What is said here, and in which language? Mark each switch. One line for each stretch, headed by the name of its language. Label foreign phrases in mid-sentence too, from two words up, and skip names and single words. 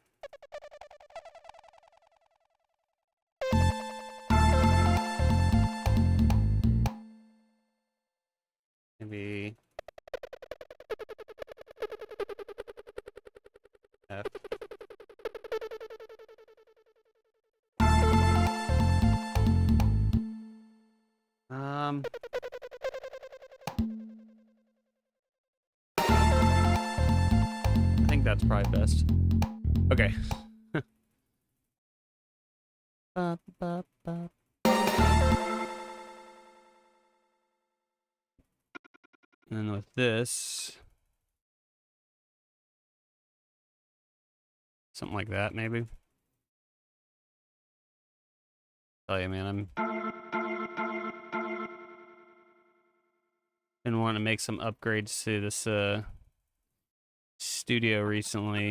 English: Maybe F. Um, I think that's probably best. Okay. Ba, ba, ba. And then with this, something like that, maybe. Tell you, man, been wanting to make some upgrades to this studio recently.